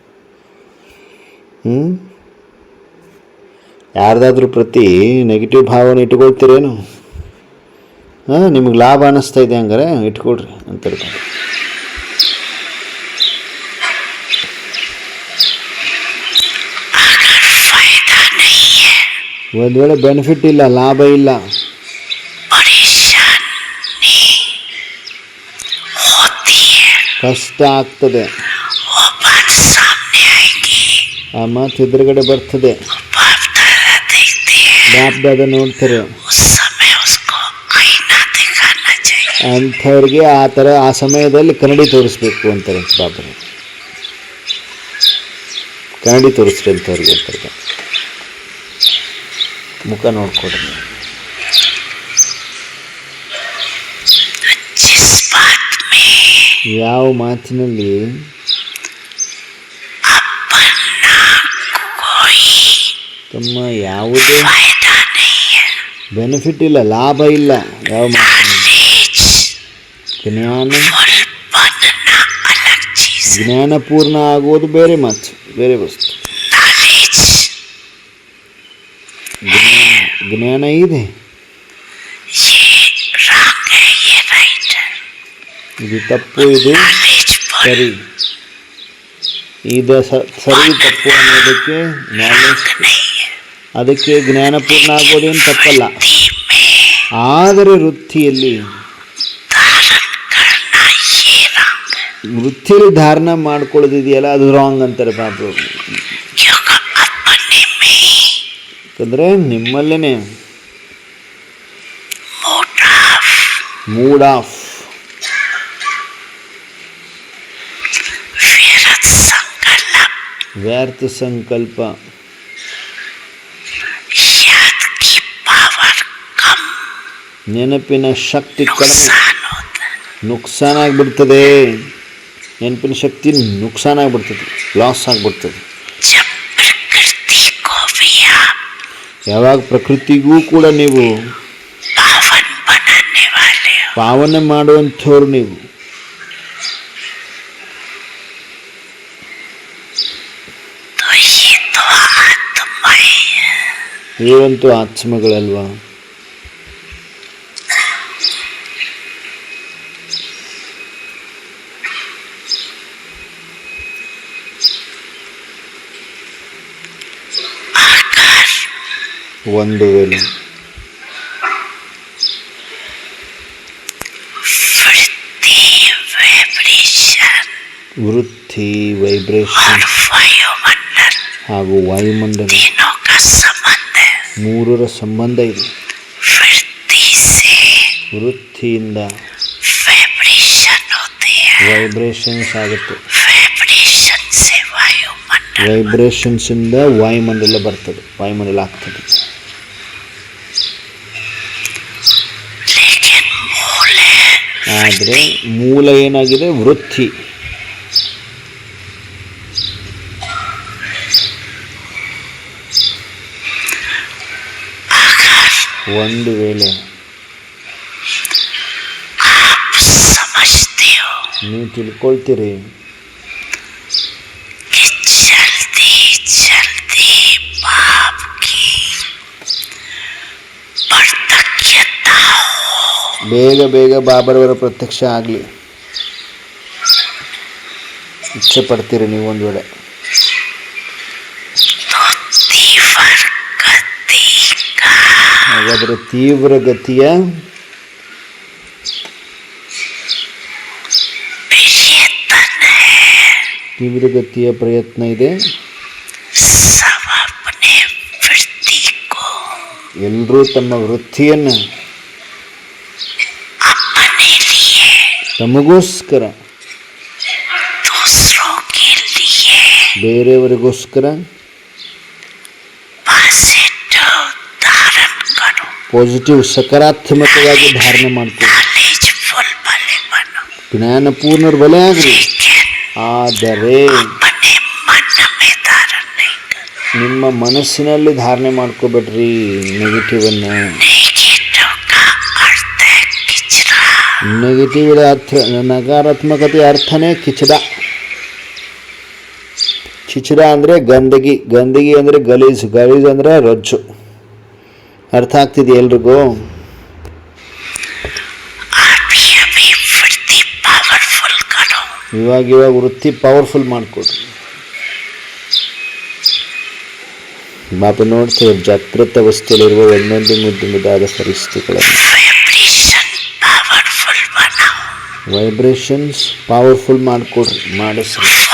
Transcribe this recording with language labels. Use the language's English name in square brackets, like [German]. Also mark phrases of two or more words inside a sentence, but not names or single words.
[Kannada] ಯಾರ್ದಾದ್ರೂ ಪ್ರತಿ ನೆಗೆಟಿವ್ ಭಾವನೆ ಇಟ್ಕೊಳ್ತೀರೇನು? ನಿಮಗೆ ಲಾಭ ಅನ್ನಿಸ್ತಾ ಇದೆ ಹಂಗಾರೆ ಇಟ್ಕೊಳ್ರಿ ಅಂತಾರೆ. ಒಂದು ವೇಳೆ ಬೆನಿಫಿಟ್ ಇಲ್ಲ, ಲಾಭ ಇಲ್ಲ, [Hindi] परेशानी होती है, [Kannada] ಕಷ್ಟ ಆಗ್ತದೆ, [Hindi] वो बात सामने आएगी। [Kannada] ಆ ಮಾತು ಎದುರುಗಡೆ ಬರ್ತದೆ, [Hindi] बाप दादा देखते हैं, [Kannada] ಬಾಪ್ದಾದ ನೋಡ್ತಾರೆ. [Hindi] उस समय उसको आईना दिखाना चाहिए। [Kannada] ಅಂಥವ್ರಿಗೆ ಆ ಸಮಯದಲ್ಲಿ ಕನ್ನಡಿ ತೋರಿಸ್ಬೇಕು ಅಂತಾರೆ ಬಾಬರು. ಕನ್ನಡಿ ತೋರಿಸ್ರಿ ಅಂಥವ್ರಿಗೆ ಅಂತಾರೆ, ಮುಖ ನೋಡ್ಕೊಡ್ರಿ. [Hindi] जिस बात में [Kannada] ಯಾವ ಮಾತಿನಲ್ಲಿ [Hindi] अपना कोई [Kannada] ತಮ್ಮ ಯಾವುದೇ [Hindi] फायदा नहीं है, [Kannada] ಬೆನಿಫಿಟ್ ಇಲ್ಲ, ಲಾಭ ಇಲ್ಲ, ಯಾವ ಮಾತಿನಲ್ಲಿ [Hindi] नॉलेज [Kannada] ಜ್ಞಾನ [Hindi] फुल बनना अलग चीज है। [Kannada] ಜ್ಞಾನಪೂರ್ಣ ಆಗೋದು ಬೇರೆ ಮಾತು, ಬೇರೆ ವಸ್ತು. [Hindi] नॉलेज [Kannada] ಜ್ಞಾನ ಇದೆ, [Hindi] ये रॉन्ग है, ये राइट है। [Kannada] ಇದು ತಪ್ಪು, ಇದು [English] knowledge full [Kannada] ಸರಿ. ಇದು ಸರಿ ತಪ್ಪು ಅನ್ನೋದಕ್ಕೆ ನಾಲೆಜ್, [Hindi] नहीं है। [Kannada] ಅದಕ್ಕೆ ಜ್ಞಾನಪೂರ್ಣ ಆಗೋದೇನು ತಪ್ಪಲ್ಲ. [Hindi] बुद्धि में [Kannada] ಆದರೆ ವೃತ್ತಿಯಲ್ಲಿ [Hindi] धारण करना ये रॉन्ग है, [Kannada] ವೃತ್ತಿಯಲ್ಲಿ ಧಾರಣ ಮಾಡ್ಕೊಳ್ಳೋದಿದೆಯಲ್ಲ ಅದು ರಾಂಗ್ ಅಂತಾರೆ ಬಾಬು. [Hindi] क्योंकि अपने में [Kannada] ಯಾಕಂದರೆ ನಿಮ್ಮಲ್ಲೇ [Hindi] मोटा [English] mood off, [Hindi] व्यर्थ संकल्प, [Kannada] ವ್ಯರ್ಥ ಸಂಕಲ್ಪ, [Hindi] याद की पावर कम, [Kannada] ನೆನಪಿನ ಶಕ್ತಿ ಕಡಿಮೆ, [Hindi] नुकसान होता है। [Kannada] ನುಕ್ಸಾನ್ ಆಗಿಬಿಡ್ತದೆ. ನೆನಪಿನ ಶಕ್ತಿ ನುಕ್ಸಾನ್ ಆಗಿಬಿಡ್ತದೆ, ಲಾಸ್ ಆಗಿಬಿಡ್ತದೆ. [Hindi] जब प्रकृति को भी आप [Kannada] ಯಾವಾಗ ಪ್ರಕೃತಿಗೂ ಕೂಡ ನೀವು [Hindi] पावन बनाने वाले हो, [Kannada] ಪಾವನೆ ಮಾಡುವಂಥವ್ರು ನೀವು, [Hindi] तो ये तो आत्माएं हैं। [Kannada] ಇವಂತೂ ಆತ್ಮಗಳಲ್ವಾ. ಒಂದು ವೇಳೆ [Hindi] वृत्ति, वाइब्रेशन [Kannada] ವೃತ್ತಿ, ವೈಬ್ರೇಷನ್ [Hindi] और वायुमंडल [Kannada] ಹಾಗೂ ವಾಯುಮಂಡಲ [Hindi] तीनों का संबंध है। [Kannada] ಮೂರರ ಸಂಬಂಧ ಇದೆ. [Hindi] वृत्ति से [Kannada] ವೃತ್ತಿಯಿಂದ [Hindi] वाइब्रेशन होती है, [Kannada] ವೈಬ್ರೇಷನ್ಸ್ ಆಗುತ್ತೆ, [Hindi] वाइब्रेशन से वायुमंडल, [Kannada] ವೈಬ್ರೇಷನ್ಸಿಂದ ವಾಯುಮಂಡಲ ಬರ್ತದೆ, ವಾಯುಮಂಡಲ ಆಗ್ತದೆ. [Hindi] लेकिन मूल है [Kannada] ಆದರೆ ಮೂಲ ಏನಾಗಿದೆ? ವೃತ್ತಿ. ಒಂದು ವೇಳೆ [Hindi] आप समझते हो [Kannada] ನೀವು ತಿಳ್ಕೊಳ್ತೀರಿ [Hindi] कि जल्दी जल्दी बाप की प्रत्यक्षता हो, [Kannada] ಬೇಗ ಬೇಗ ಬಾಬರವರ ಪ್ರತ್ಯಕ್ಷ ಆಗಲಿ ಇಚ್ಛೆ ಪಡ್ತೀರಿ ನೀವು ಒಂದು ವೇಳೆ, [Hindi] तो तीव्र गति का [Kannada] ಹಾಗಾದರೆ ತೀವ್ರ ಗತಿಯ [Hindi] प्रयत्न है। [Kannada] ತೀವ್ರ ಗತಿಯ ಪ್ರಯತ್ನ ಇದೆ. [Hindi] सब अपने वृत्ति को [Kannada] ಎಲ್ಲರೂ ತಮ್ಮ ವೃತ್ತಿಯನ್ನು [Hindi] अपने लिए, [Kannada] ತಮಗೋಸ್ಕರ, [Hindi] दूसरों के लिए [Kannada] ಬೇರೆಯವರಿಗೋಸ್ಕರ [Hindi] पॉजिटिव धारण करो, [Kannada] ಪಾಸಿಟಿವ್ ಸಕಾರಾತ್ಮಕವಾಗಿ ಧಾರಣೆ ಮಾಡ್ಕೊಳ್ಳಿ. [Hindi] नॉलेजफुल भले बनो, [Kannada] ಜ್ಞಾನಪೂರ್ಣರು ಬಲೆ ಆಗಲಿ. [Hindi] लेकिन [Kannada] ಆದರೆ [Hindi] अपने मन में धारण नहीं करो। [Kannada] ನಿಮ್ಮ ಮನಸ್ಸಿನಲ್ಲಿ ಧಾರಣೆ ಮಾಡ್ಕೋಬೇಡ್ರಿ ನೆಗೆಟಿವನ್ನು. [Hindi] नेगेटिव का अर्थ है किचरा, [Kannada] ನೆಗೆಟಿವ್ ಅರ್ಥ, ನಕಾರಾತ್ಮಕತೆಯ ಅರ್ಥನೇ ಕಿಚಡ. ಕಿಚಡ ಅಂದರೆ ಗಂದಗಿ, ಗಂದಗಿ ಅಂದರೆ ಗಲೀಜು, ಗಲೀಜು ಅಂದರೆ ರಜ್ಜು. ಅರ್ಥ ಆಗ್ತಿದೆ ಎಲ್ರಿಗೂ? [Hindi] अभी वृत्ति पावरफुल करो, [Kannada] ಇವಾಗ ವೃತ್ತಿ ಪವರ್ಫುಲ್ ಮಾಡಿಕೊಡ್ರಿ. ಬಾಬಾ ನೋಡ್ತಾರೆ ಜಾಗೃತ ಅವಸ್ಥೆಯಲ್ಲಿರುವ ಒಂದೊಂದು ಮುದ್ದು ಮುದ್ದಾದ ಪರಿಸ್ಥಿತಿಗಳನ್ನು. ವೈಬ್ರೇಷನ್ಸ್ ಪವರ್ಫುಲ್ ಮಾಡಿಕೊಡ್ರಿ, ಮಾಡಿಸ್ರಿ.